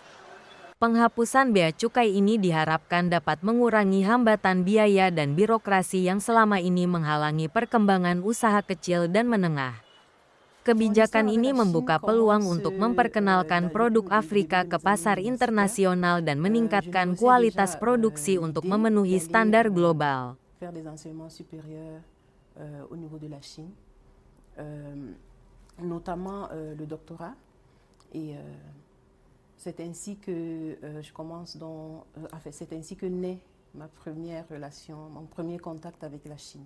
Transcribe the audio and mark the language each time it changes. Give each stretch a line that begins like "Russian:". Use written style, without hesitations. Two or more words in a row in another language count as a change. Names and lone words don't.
Indonesian: Penghapusan bea cukai ini diharapkan dapat mengurangi hambatan biaya dan birokrasi yang selama ini menghalangi perkembangan usaha kecil dan menengah. Kebijakan ini membuka peluang untuk memperkenalkan produk Afrika ke pasar internasional dan meningkatkan kualitas produksi untuk memenuhi standar global.
French: Faire des enseignements supérieurs au niveau de la Chine, notamment le doctorat. Et c'est ainsi que je commence c'est ainsi que naît ma première relation, mon premier contact avec la Chine.